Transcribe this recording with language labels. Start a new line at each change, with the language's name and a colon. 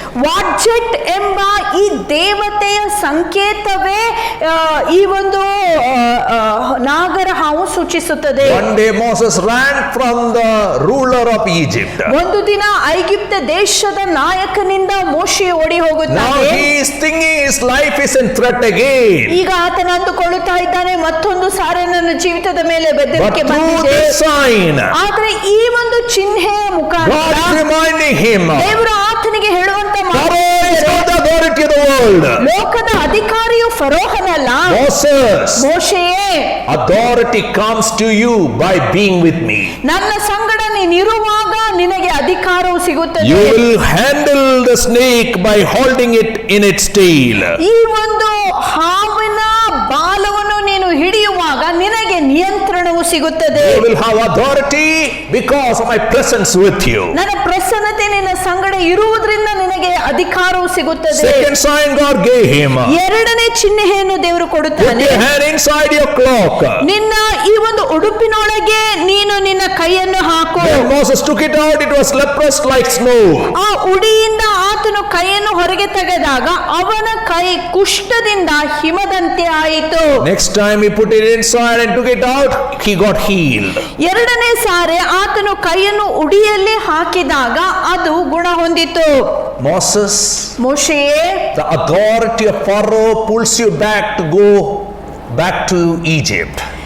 Kannada: ವಾಡ್ಜೆಟ್ ಎಂಬ ಈ ದೇವತೆಯ ಸಂಕೇತವೇ ಈ ಒಂದು ನಾಗರ ಹಾವು ಸೂಚಿಸುತ್ತದೆ.
English: One day Moses ran from the ruler of Egypt.
Kannada: ಒಂದು ದಿನ ಐಗುಪ್ತ ದೇಶದ ನಾಯಕನಿಂದ ಮೋಶೆ ಓಡಿ
English: Now
Kannada: ಹೋಗುತ್ತಾನೆ.
English: he is thinking his life is in threat again.
Kannada: ಈಗ ಆತನ ಅಂದುಕೊಳ್ಳುತ್ತಾ ಇದ್ದಾನೆ ಮತ್ತೊಂದು ಸಾರಿ ನನ್ನ ಜೀವಿತದ ಮೇಲೆ
English: But
Kannada: ಬೆದರಿಕೆ
English: through
Kannada: ಬಂದಿದೆ.
English: this sign,
Kannada: ಆದ್ರೆ ಈ ಒಂದು ಚಿಹ್ನೆಯ
English: God is
Kannada: ಮುಖಾಂತರ
English: reminding him,
Kannada: ದೇವರು ಆತನಿಗೆ ಹೇಳುವಂತ
English: Pharaoh is not the authority of the world.
Kannada: ಲೋಕದ ಅಧಿಕಾರಿಯು ಫರೋಹನಲ್ಲ,
English: Moses,
Kannada: ಮೋಶೆಯೇ.
English: authority comes to you by being with me.
Kannada: ನನ್ನ ಸಂಗಡ ನೀನಿರುವಾಗ ನಿನಗೆ ಅಧಿಕಾರವು ಸಿಗುತ್ತದೆ.
English: You will handle the snake by holding it in its tail.
Kannada: ಈ ಒಂದು ಹಾವಿನ ಬಾಲವನ್ನು ನೀನು ಹಿಡಿಯುವಾಗ ನಿನಗೆ ನಿಯಂತ್ರಣವು ಸಿಗುತ್ತದೆ.
English: You will have authority because of my presence with you.
Kannada: ನನ್ನ ಪ್ರಸನ್ನತೆ ನಿನ್ನ ಸಂಗಡ ಇರುವುದರಿಂದ ನಿನಗೆ ಅಧಿಕಾರವು ಸಿಗುತ್ತದೆ.
English: Second sign God gave him.
Kannada: 2ನೇ ಚಿಹ್ನೆಯನ್ನು ದೇವರು
English: Put
Kannada: ಕೊಡುತ್ತಾನೆ.
English: your hand inside your cloak.
Kannada: ನಿನ್ನ ಈ ಒಂದು ಉಡುಪಿನೊಳಗೆ ನೀನು ನಿನ್ನ ಕೈಯನ್ನು ಹಾಕು.
English: When Moses took it out, it was leprous like snow.
Kannada: ಆ ಉಡಿಯಿಂದ ಆತನು ಕೈಯನ್ನು ಹೊರಗೆ ತೆಗೆದಾಗ ಅವನ ಕೈ ಕುಷ್ಠದಿಂದ ಹಿಮದಂತೆ ಆಯಿತು.
English: Next time he put it inside and took it out, he got healed.
Kannada: 2ನೇ ಸಾರಿ ಆತನು ಕೈಯನ್ನು ಉಡಿಯಲ್ಲಿ ಹಾಕಿದಾಗ ಅದು ಗುಣ ಹೊಂದಿತು.
English: Moses,
Kannada: ಮೋಶೆಯೇ,
English: the authority of Pharaoh pulls you back to go back to Egypt.